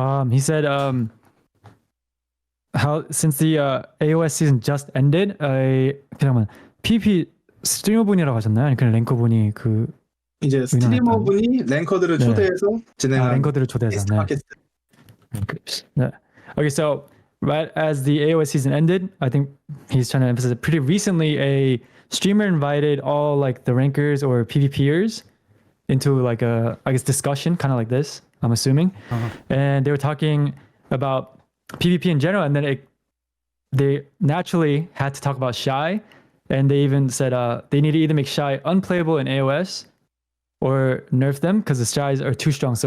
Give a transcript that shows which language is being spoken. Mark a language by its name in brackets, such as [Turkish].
[English] He said, how since the AOS season just ended, [Korean] 잠깐만 PvP 스트리머분이라고 하셨나요? 아니 그냥 랭커분이 그 이제 스트리머분이 랭커들을 네. 초대해서 진행하는 랭커들을 초대해서 네. 네. [English] Okay, so right as the AOS season ended, I think he's trying to emphasize that pretty recently a streamer invited all like the rankers or PvPers into like a, I guess, discussion, kind of like this, I'm assuming. And they were talking about PvP in general, and then they naturally had to talk about Shy, and they even said they need to either make Shy unplayable in AOS or nerf them because the Shies are too strong.